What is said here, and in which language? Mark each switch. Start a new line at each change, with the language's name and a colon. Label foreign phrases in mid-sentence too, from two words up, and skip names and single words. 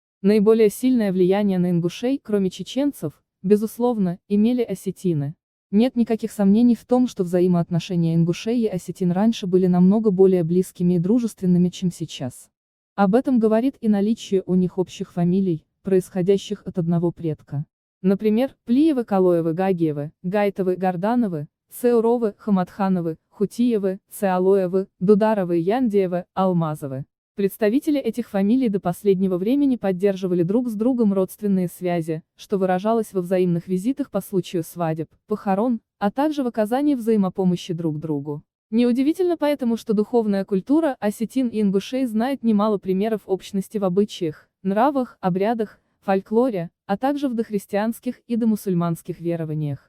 Russian: Наиболее сильное влияние на ингушей, кроме чеченцев, безусловно, имели осетины. Нет никаких сомнений в том, что взаимоотношения ингушей и осетин раньше были намного более близкими и дружественными, чем сейчас. Об этом говорит и наличие у них общих фамилий, происходящих от одного предка. Например, Плиевы, Калоевы, Гагиевы, Гайтовы, Гордановы, Цеуровы, Хаматхановы, Хутиевы, Цеалоевы, Дударовы, Яндиевы, Алмазовы. Представители этих фамилий до последнего времени поддерживали друг с другом родственные связи, что выражалось во взаимных визитах по случаю свадеб, похорон, а также в оказании взаимопомощи друг другу. Неудивительно поэтому, что духовная культура осетин и ингушей знает немало примеров общности в обычаях, нравах, обрядах, фольклоре, а также в дохристианских и домусульманских верованиях.